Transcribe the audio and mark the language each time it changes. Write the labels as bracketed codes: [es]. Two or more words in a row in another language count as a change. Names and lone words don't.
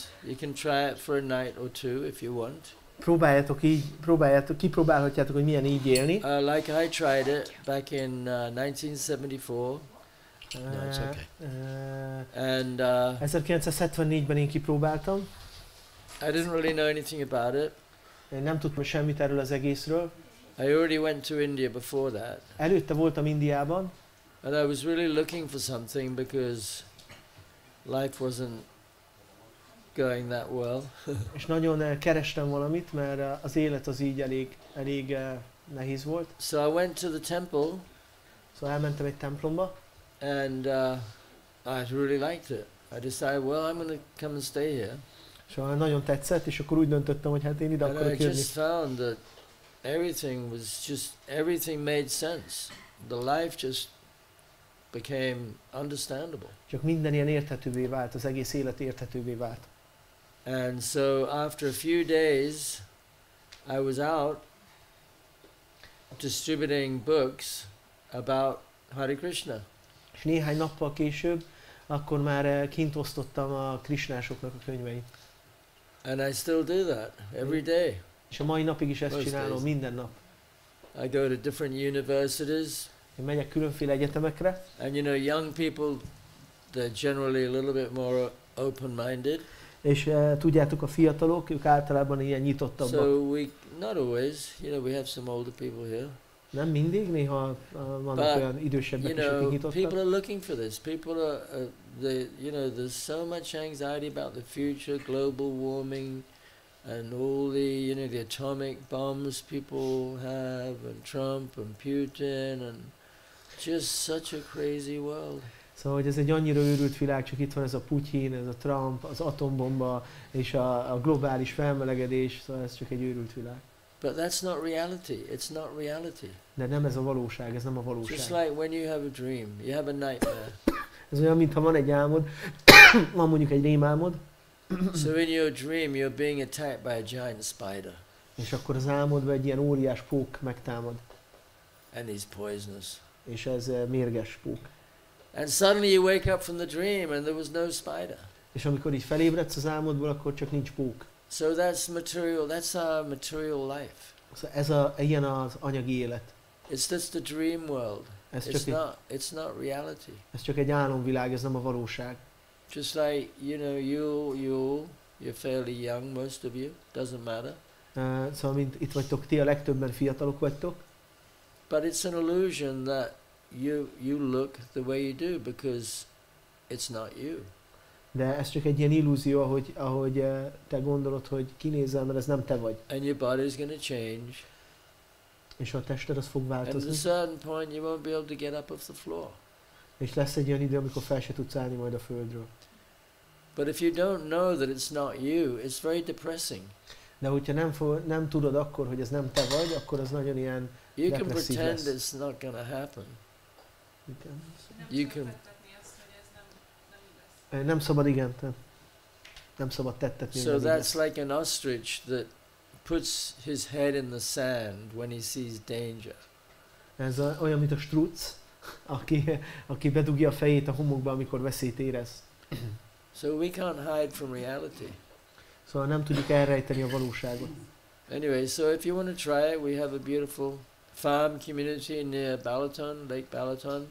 [en] You can try it for a night or two if you want. [hu] Kipróbálhatjátok, hogy milyen így élni. [en] Like I tried it back in 1974. No, it's okay. And [hu] 1974-ben én kipróbáltam. [en] I didn't really know anything about it. [hu] Én nem tudtam semmit erről az egészről. [en] I already went to India before that. [hu] Előtte voltam Indiában. [en] And I was really looking for something because life wasn't going that well. [hu] És nagyon kerestem valamit, mert az élet az így elég nehéz volt. [en] So I went to the temple. [hu] Szóval elmentem egy templomba. [en] And I really liked it. I decided, well, I'm going to come and stay here. [hu] Szóval nagyon tetszett, és akkor úgy döntöttem, hogy hát én ide akarok jönni. [en] I just found that everything made sense. The life just became understandable. [hu] Csak minden ilyen érthetővé vált, az egész élet érthetővé vált. [en] And so after a few days, I was out distributing books about Hare Krishna. [hu] És néhány nappal később, akkor már kint osztottam a krisnásoknak a könyveit. [en] And I still do that every day. [hu] És a mai napig is ezt csinálom, minden nap. [en] I go to different universities. [hu] Én megyek különféle egyetemekre. [en] And you know, young people, they're generally a little bit more open-minded. [hu] És tudjátok, a fiatalok, ők általában ilyen nyitottabbak. [en] So not always, you know, we have some older people here. [hu] Nem mindig, néha vannak olyan idősebbek is, akik nyitottak. [en] People are looking for this. People are, there's so much anxiety about the future, global warming, and all the atomic bombs people have, and Trump and Putin, and just such a crazy world. [hu] Szóval, hogy ez egy annyira őrült világ, csak itt van ez a Putyin, ez a Trump, az atombomba, és a globális felmelegedés, szóval ez csak egy őrült világ. [en] But that's not reality. It's not reality. [hu] De nem ez a valóság, ez nem a valóság. [en] Just like when you have a dream, you have a nightmare. [hu] Ez olyan, mintha van egy álmod, van mondjuk egy rémálmod. [en] So in your dream you're being attacked by a giant spider. [hu] És akkor az álmodban egy ilyen óriás pók megtámad. [en] And he's poisonous. [hu] És ez mérges pók. [en] And suddenly you wake up from the dream and there was no spider. [hu] És amikor így felébredsz az álmodból, akkor csak nincs pók. [en] So that's material, that's our material life. [hu] Szóval ilyen az anyagi élet. [en] It's just a dream world. It's not reality. [hu] Ez csak egy álomvilág, ez nem a valóság. [en] Just like, you're fairly young, most of you, doesn't matter. [hu] Szóval mint itt vagytok ti, a legtöbben fiatalok vagytok. [en] But it's an illusion that you look the way you do because it's not you. [hu] De ez csak egy ilyen illúzió, ahogy te gondolod, hogy kinézel, mert ez nem te vagy. [en] And your body's going to change. [hu] És a tested az fog változni. [en] And at a certain point you won't be able to get up off the floor. [hu] És lesz egy olyan idő, amikor fel se tudsz állni majd a földről. [en] But if you don't know that it's not you, it's very depressing. [hu] De hogyha nem tudod akkor, hogy ez nem te vagy, akkor az nagyon ilyen depresszív lesz. [en] You can pretend it's not going to happen. You can. [hu] Nem szabad, igen. Nem szabad tettetni. [en] So that's like an ostrich that puts his head in the sand when he sees danger. [hu] Ez olyan, mint a struc, aki bedugja a fejét a homokba, amikor veszélyt érez. [en] So we can't hide from reality. [hu] Szóval nem tudjuk elrejteni a valóságot. [en] Anyway, so if you want to try it, we have a beautiful farm community near Balaton, Lake Balaton.